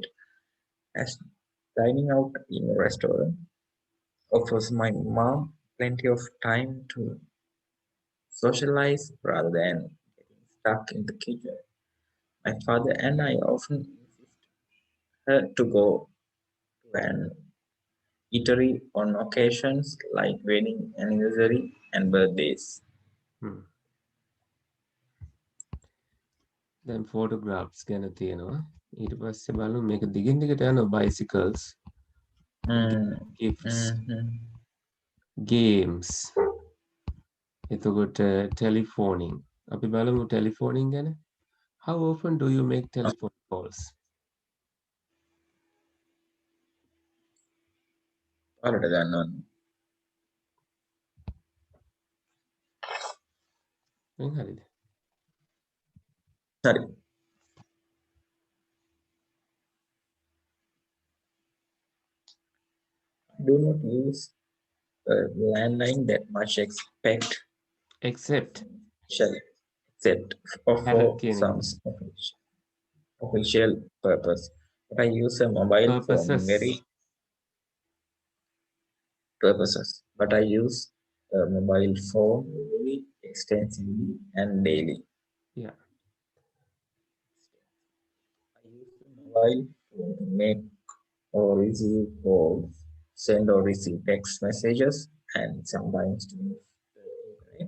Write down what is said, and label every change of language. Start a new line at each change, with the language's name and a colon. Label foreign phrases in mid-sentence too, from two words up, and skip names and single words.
English: As dining out in a restaurant offers my mom plenty of time to socialize rather than getting stuck in the kitchen. My father and I often insist her to go to an eatery on occasions like wedding anniversary and birthdays.
Sinhala: Hmm. දැන් photographs ගැන තියෙනවා. ඊට පස්සේ බලමු මේක දිගින් දිගට යනවා
English: bicycles, gifts, Mm-hmm. games.
Sinhala: එතකොට telephoning. අපි බලමු telephoning ගැන.
English: How often do you make telephone calls? Other than
Sinhala: හරිද?
English: sorry, do not use a landline that much Except shall except or
Sinhala: හැර
English: for
Sinhala: කියන එක.
English: some official purpose. But I use a mobile phone Purposes. very purposes. But I use a mobile phone very extensively and daily. Yeah. I use the mobile phone to make or receive calls, send or receive text messages, and sometimes to use the internet.